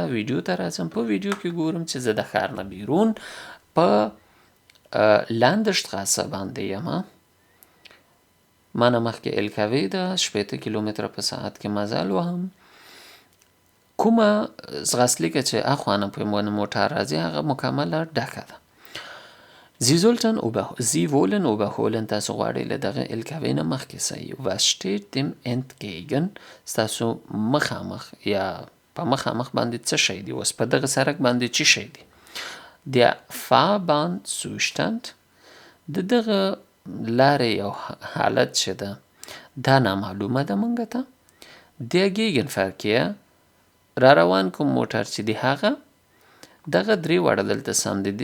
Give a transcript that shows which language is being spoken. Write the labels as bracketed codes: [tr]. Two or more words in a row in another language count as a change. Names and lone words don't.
[ps] ویډیو ته راځم. په ویډیو کې ګورم چې زه د ښار نه بیرون په Landstraße باندې یم. مانه مخکې LKW ده، 80 کیلومتره په ساعت کې مزل وهم. کومه ځغاستلیکه چې اخوانه په موټر راځي هغه مکمله ډکه ده. [de] Sie wollen überholen. [ps] تاسو غواړئ له دغه LKW نه مخکې سئ. [de] Was steht dem entgegen؟ [ps] ستاسو مخامخ یا په مخامخ باندې څه شی دی؟ اوس په دغه سړک باندې څه شی دی؟ [de] Der Fahrbahnzustand [ps] د دغه لارې یو حالت چې ده دا نامعلومه ده مونږ ته. [de] Der Gegenverkehr [ps] را روان کوم موټر چې دی هغه دغه 3 وړه دلته سم دي.